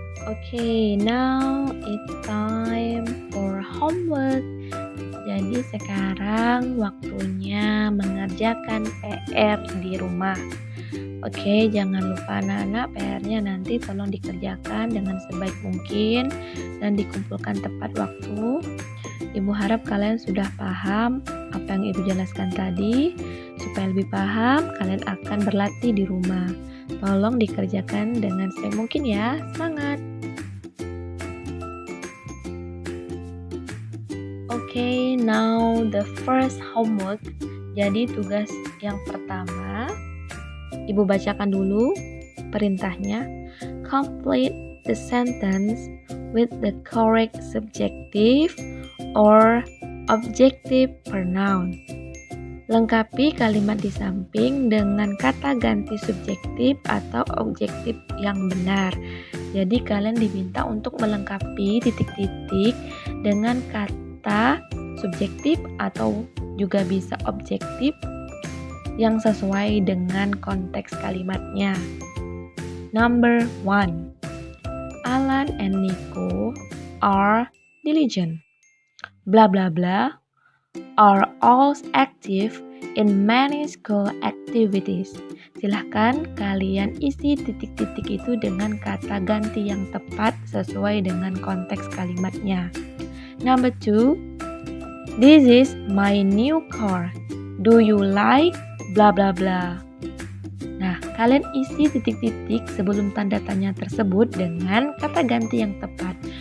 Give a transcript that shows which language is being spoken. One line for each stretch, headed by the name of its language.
English: Okay, now it's time for homework.
Indonesian: Jadi sekarang waktunya mengerjakan PR di rumah. Oke, jangan lupa anak-anak, PR-nya nanti tolong dikerjakan dengan sebaik mungkin dan dikumpulkan tepat waktu. Ibu harap kalian sudah paham apa yang Ibu jelaskan tadi. Supaya lebih paham, kalian akan berlatih di rumah. Tolong dikerjakan dengan sebaik mungkin ya. Semangat!
English: Okay, now the first homework.
Indonesian: Jadi tugas yang pertama, Ibu bacakan dulu perintahnya.
English: Complete the sentence with the correct subjective or objective pronoun.
Indonesian: Lengkapi kalimat di samping dengan kata ganti subjektif atau objektif yang benar. Jadi kalian diminta untuk melengkapi titik-titik dengan kata subjektif atau juga bisa objektif yang sesuai dengan konteks kalimatnya.
English: Number 1. Alan and Nico are diligent. Blah blah blah are all active in many school activities.
Indonesian: Silahkan kalian isi titik-titik itu dengan kata ganti yang tepat sesuai dengan konteks kalimatnya.
English: Number 2. This is my new car.
Indonesian: Do you like bla bla bla. Nah, kalian isi titik-titik sebelum tanda tanya tersebut dengan kata ganti yang tepat.